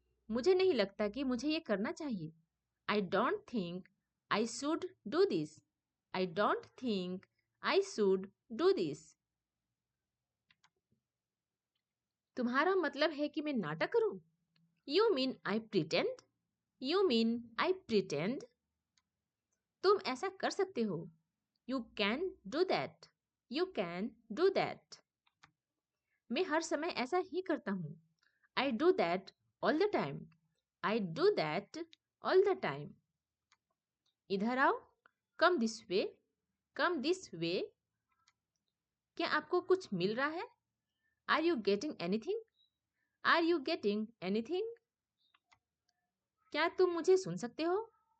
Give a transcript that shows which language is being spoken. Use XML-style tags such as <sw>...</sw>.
<hi>मुझे नहीं लगता कि मुझे ये करना चाहिए.</hi> <en>I don't think I should do this. I don't think I should do this.</en> <hi>तुम्हारा मतलब है कि मैं नाटक करूं?</hi> <en>You mean I pretend? You mean I pretend?</en> <hi>तुम ऐसा कर सकते हो. You can do that.</hi> <en>You can do that.</en> <hi>मैं हर समय ऐसा ही करता हूँ.</hi> <en>I do that all the time. I do that all the time. इधर आओ. Come this way. Come this way.</en> <hi>क्या आपको कुछ मिल रहा है?</hi> <en>Are you getting anything? Are you getting anything?</en> <hi>क्या तुम मुझे सुन सकते हो?</hi>